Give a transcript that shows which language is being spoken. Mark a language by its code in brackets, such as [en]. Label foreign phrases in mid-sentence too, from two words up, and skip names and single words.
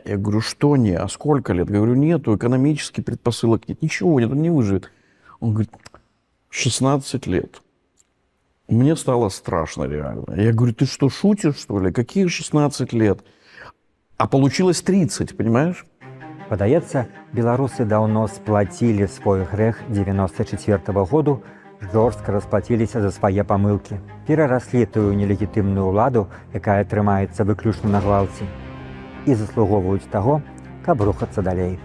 [ru] Я говорю, что не? А сколько лет? Я говорю, нету, экономических предпосылок нет, ничего нет, он не выживет. Он говорит, 16 лет. Мне стало страшно реально. Я говорю, ты что, шутишь, что ли? Какие 16 лет? А получилось 30, понимаешь? [be] Падаецца, беларусы даўно сплацілі свой грэх 94-го году, жорстка расплаціліся за свае памылкі, перараслі тую нелегітымную ўладу, якая трымаецца выключна на гвалце, і заслугоўваюць таго, каб рухацца далей.